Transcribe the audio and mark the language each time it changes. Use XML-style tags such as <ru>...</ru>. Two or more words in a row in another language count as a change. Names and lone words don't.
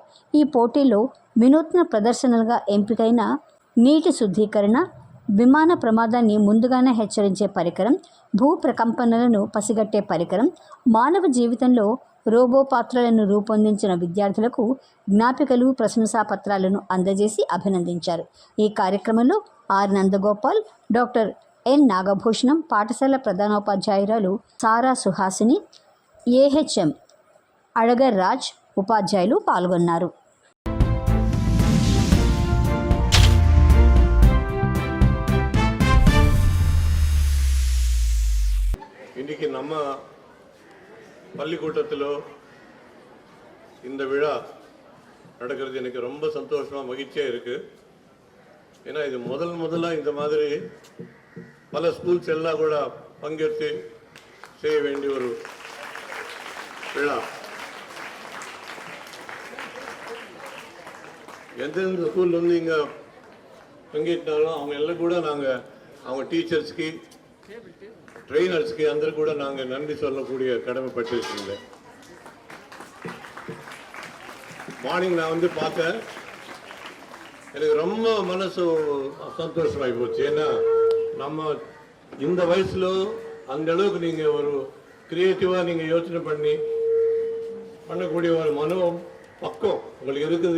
<te>ఈ పోటీల్లో వినూత్న ప్రదర్శనలుగా ఎంపికైన నీటి శుద్ధీకరణ, విమాన ప్రమాదాన్ని ముందుగానే హెచ్చరించే పరికరం, భూ ప్రకంపనలను పసిగట్టే పరికరం, మానవ జీవితంలో రోబో పాత్రలను రూపొందించిన విద్యార్థులకు జ్ఞాపికలు, ప్రశంసాపత్రాలను అందజేసి అభినందించారు. ఈ కార్యక్రమంలో ఆర్ నందగోపాల్, డాక్టర్ N నాగభూషణం, పాఠశాల ప్రధానోపాధ్యాయురాలు సారా సుహాసిని, AHM అడగర్ రాజ్ ఉపాధ్యాయులు పాల్గొన్నారు.</te> <ta>இன்றைக்கி நம்ம பள்ளிக்கூட்டத்தில் இந்த விழா நடக்கிறது எனக்கு ரொம்ப சந்தோஷமாக மகிழ்ச்சியாக இருக்குது. ஏன்னா இது முதலாக இந்த மாதிரி பல ஸ்கூல்ஸ் எல்லாம் கூட பங்கேற்று செய்ய வேண்டிய ஒரு விழா. எந்தெந்த ஸ்கூலில் வந்து இங்கே பங்கேற்றாலும் அவங்க எல்லாம் கூட நாங்கள் அவங்க டீச்சர்ஸ்க்கு, ட்ரெயினர்ஸ்க்கு</ta> <te>అందరూ కూడా</te> <ta>நாங்கள் நன்றி சொல்லக்கூடிய கடமைப்பட்டிருக்கீங்க. மார்னிங் நான் வந்து பார்த்தேன், எனக்கு ரொம்ப மனசு சந்தோஷமாகி போச்சு. ஏன்னா நம்ம இந்த வயசில் அந்த அளவுக்கு நீங்கள் ஒரு கிரியேட்டிவாக நீங்கள் யோசனை பண்ணக்கூடிய ஒரு பக்கம் உங்களுக்கு இருக்குது.</ta>